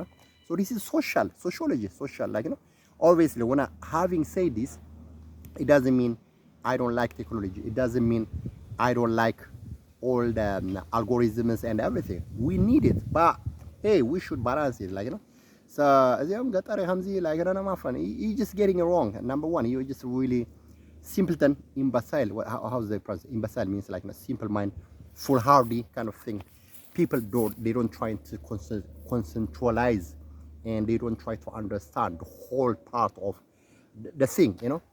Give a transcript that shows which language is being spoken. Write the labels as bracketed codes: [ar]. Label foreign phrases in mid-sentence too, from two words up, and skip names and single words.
[en] So this is sociology, social, like, you know. Obviously, when having said this, it doesn't mean I don't like technology. It doesn't mean I don't like all the algorithms and everything. We need it, but hey, we should balance it, like, you know. So [ti] እዚያም ገጠር ከምዚ [en] like I don't know, my friend, you just getting it wrong. Number one, you're just really simpleton, imbecile. How's the pronounce? Imbecile means like a simple mind, foolhardy kind of thing. People don't try to conceptualize, and they don't try to understand the whole part of the thing, you know.